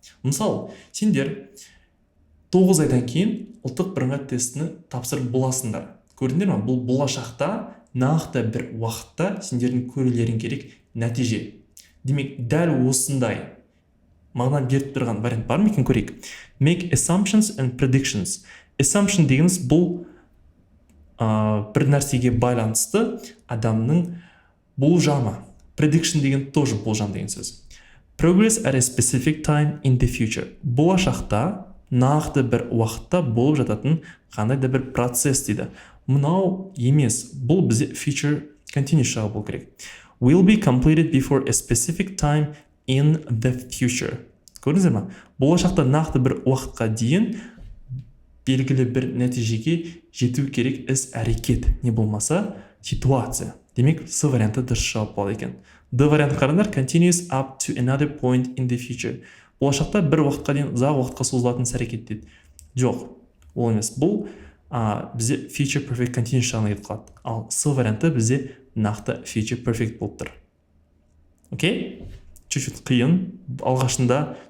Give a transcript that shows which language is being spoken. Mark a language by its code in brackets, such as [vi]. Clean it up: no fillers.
[kk] Мысалы, сендер 9 айдан кейін ұлттық бірыңғай тестіні тапсырып боласыңдар. Көрдіңдер ме? Бұл болашақта нақты бір уақытта сендердің көрулерің керек нәтиже. Демек, дәл осындай мағына беріп тұрған вариант бар ма екен көрейік. [en] Make assumptions and predictions. [kk] Assumption дегеніміз бұл бір нәрсеге байланысты адамның болжамы. Prediction деген [ru] тоже [kk] болжам деген сөз. [en] Progress at a specific time in the future. [kk] Болашақта нақты бір уақытта болып жататын қандай да бір процесс дейді. Мынау емес, бұл бізде future continuous шағы болу керек. [en] Will be completed before a specific time in the future. [kk] Көрдіңіздер ма? Болашақта нақты бір уақытқа дейін белгілі бір нәтижеге жету керек іс әрекет, не болмаса ситуация. Демек, С варианты дұрыс жауап болады екен. Д варианты қараңдар, [en] continuous up to another point in the future. [kk] Болашақта бір уақытқа дейін ұзақ уақытқа созылатын іс әрекет дейді. Жоқ, ол емес. Бұл бізде future perfect continuous жағына кетіп қалады. Ал С варианты бізде нақты future perfect болып тұр. Окей? [ru] Чуть-чуть [kk] қиын, алғашында